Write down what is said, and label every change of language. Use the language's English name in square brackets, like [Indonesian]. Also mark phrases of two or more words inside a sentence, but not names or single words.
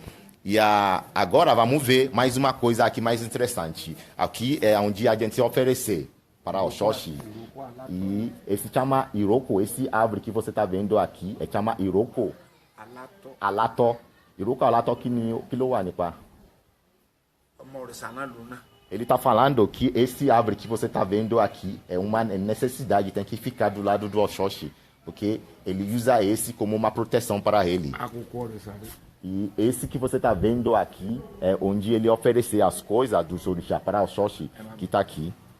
[Portuguese] E agora vamos ver mais uma coisa aqui mais interessante. Aqui é onde a gente oferecer para o Oxóxi. E esse chama Iroko, esse árvore que você está vendo aqui, chama Iroko. [Yoruba] Alato. Iroko Alato que lo wà nípa. [Portuguese] Ele está falando que esse árvore que você está vendo aqui é uma necessidade, tem que ficar do lado do Oxóxi. Porque ele usa esse como uma proteção para ele. E esse que você está vendo aqui é onde ele oferecer as coisas dos orixás para o Oxóxi, que está aqui.